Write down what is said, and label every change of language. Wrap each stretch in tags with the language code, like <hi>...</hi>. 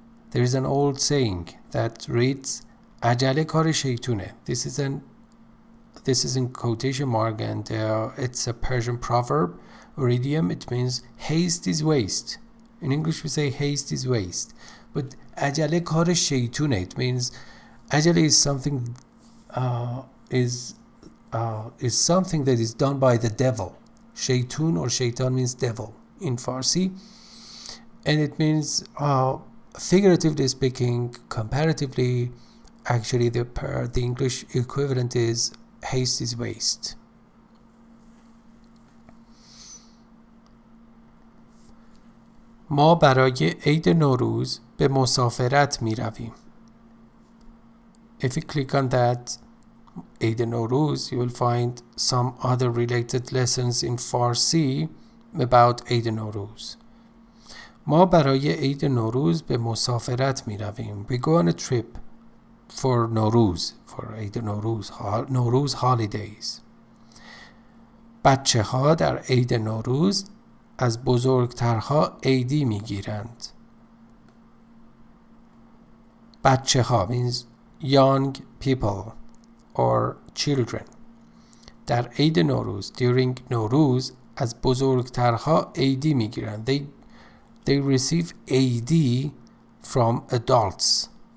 <en>There is an old saying that reads</en> <fa>عجله کار شیطونه.</fa> <en>This is in quotation mark and it's a Persian proverb or idiom. It means haste is waste. In English we say haste is waste.</en> <fa>But عجله کار شیطونه.</fa> <en>It means عجله is something is something that is done by the devil. Shaytun or shaitan means devil in Farsi, and it means figuratively speaking, comparatively, actually the English equivalent is haste is waste.</en> <fa>ما برای عید نوروز به مسافرت می رویم.</fa> <en>If you click on that عید نوروز, you will find some other related lessons in Farsi about عید نوروز.</en> <fa>ما برای عید نوروز به مسافرت می رویم.</fa> <en>We go on a trip for نوروز, for عید نوروز, نوروز holidays.</en> <fa>بچه ها در عید نوروز از بزرگترها عیدی می گیرند.</fa> <en>بچه ها means young people or children.</en> <fa>در عید نوروز, during نوروز, از بزرگترها عیدی می گیرند.</fa> <en>They receive عیدی from adults.</en>